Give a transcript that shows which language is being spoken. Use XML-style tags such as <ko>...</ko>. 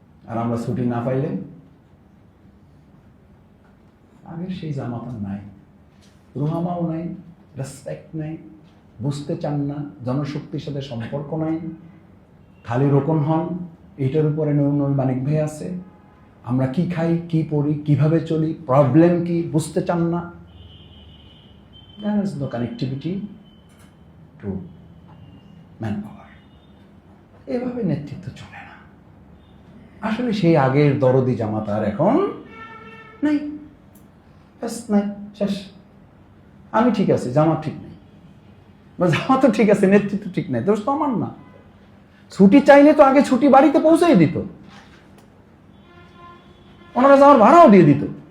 <bn>আর আমরা ছুটি না পাইলে আগের সেই জামাতা নাই, রুহামাও নাই, রেসপেক্ট নাই, বুঝতে চান না, জনশক্তির সাথে সম্পর্ক নাই, খালি রোকন হন। এটার উপরে মানিক ভাই আছে, আমরা কি খাই, কি পড়ি, কিভাবে চলি, প্রবলেম কি বুঝতে চান না।</bn> <en>There is no connectivity to manpower.</en> <bn>এভাবে নেতৃত্ব চলে না। আসলে সেই আগের দরদি জামাত আর এখন নাই, নাই, শেষ। আমি ঠিক আছে, জামাত ঠিক নেই, বা জামাতও ঠিক আছে, নেতৃত্ব ঠিক নাই, দোষ তো আমার না। ছুটি চাইলে তো আগে ছুটি বাড়িতে পৌঁছাই দিত, ওনারা যাওয়ার ভাড়াও দিয়ে দিত।</bn>